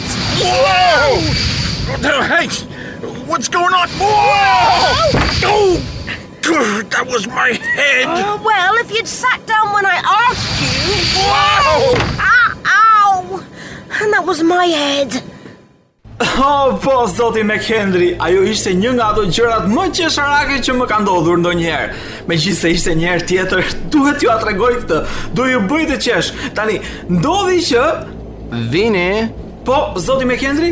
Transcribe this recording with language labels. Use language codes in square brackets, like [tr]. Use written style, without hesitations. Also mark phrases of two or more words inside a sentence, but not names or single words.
[en] Whoa! Hey, what's going on? Whoa! Oh! That was my head. Well, if you'd sat down when I asked you. Whoa! Ow! And that was my head. [sq] Oh, po, zoti McHenry, ajo ishte një nga ato gjërat më qesharake që më ka ndodhur ndonjëherë. Megjithëse ishte një herë tjetër, duhet t'ju tregoj këtë. Do ju bëj të qesh. Tani, ndodhi që Vini. Po, zoti McHenry?